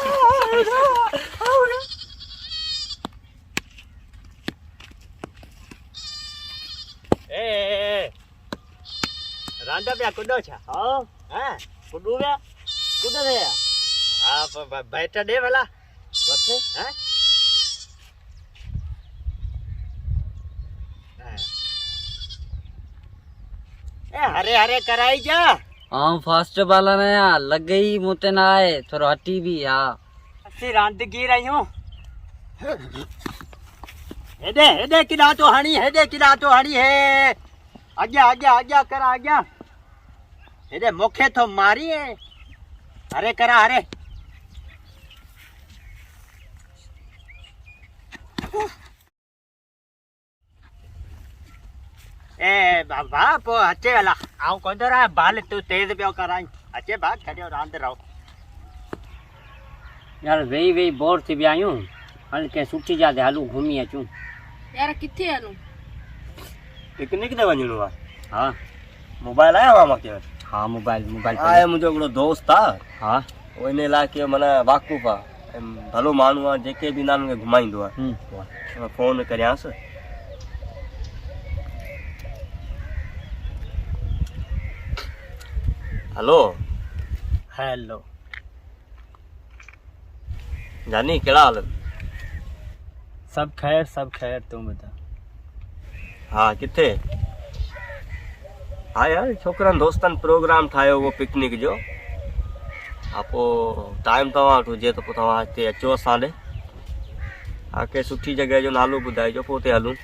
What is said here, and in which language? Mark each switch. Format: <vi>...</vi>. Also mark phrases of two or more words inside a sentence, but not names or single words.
<sd>रांदा पिया कुॾो छा? हाँ कुॾू विया कुॾ विया? हा बैट ॾे भला वठि हरे हरे कराई जा।</sd> <hi>हाँ</hi> <en>fast bowler</en> <hi>है लग गई मुते ना आए थोड़ा हटी भी हाँ</hi> <sd>असी रांदगी रहियूं। हेॾे हेॾे किॾा तो हणी हेॾे किॾा तो हणी हे अॻियां अॻियां अॻियां करा अॻियां हेॾे मूंखे थो मारी है। हरे करा हरे। ए बाबा पो अचे हला आऊं कोन थो रहां बाल तूं तेज़ पियो कराई। अचे भाउ छॾियो रांदि रहो। यार वेही वेही बोर थी विया आहियूं हल के सुठी जॻह ते हलूं घुमी अचूं। यार किथे हलूं? पिकनिक ते वञणो आहे। हाँ मोबाइल आया हुआ मूंखे वटि। हाँ मोबाइल मोबाइल आहे मुंहिंजो हिकिड़ो दोस्त आहे। हाँ उहो इन इलाइक़े माना वाक़ुफ़ु आहे ऐं भलो माण्हू आहे जेके बि ईंदा आहिनि उनखे घुमाईंदो आहे। फ़ोन करियांसि। हेलो हेलो जानी कहिड़ा हाल?</sd> <hi>सब खैर तू बता।</hi> <sd>हा किथे? हा यार छोकिरनि दोस्तनि प्रोग्राम ठाहियो उहो पिकनिक जो। हा पोइ टाइम तव्हां वटि हुजे त पोइ तव्हां हिते अचो असां ॾे। हा के सुठी जॻह जो नालो ॿुधाइजो पोइ हुते हलूं।</sd>